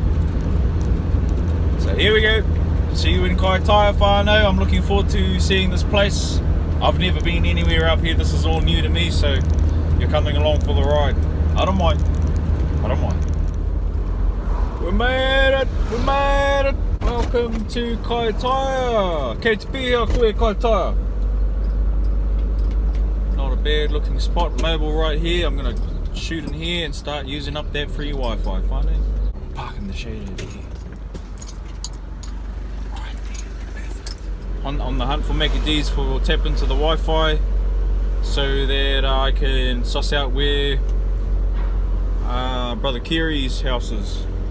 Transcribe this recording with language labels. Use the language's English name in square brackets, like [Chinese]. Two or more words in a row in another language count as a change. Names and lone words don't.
[English] So here we go. See you in Kaitaia whānau. I'm looking forward to seeing this place. I've never been anywhere up here. This is all new to me, so you're coming along for the ride. I don't mind. I don't mind. We made it! We made it! Welcome to Kaitaia! [Māori] Kei te pihia koe Kaitaia! [English] Not a bad looking spot, mobile right here. I'm gonna shoot in here and start using up that free Wi-Fi, finally. Park in the shade over here. Right there, perfect. On the hunt for Mackie D's for tap into the Wi-Fi so that I can suss out where brother Kiri's house is.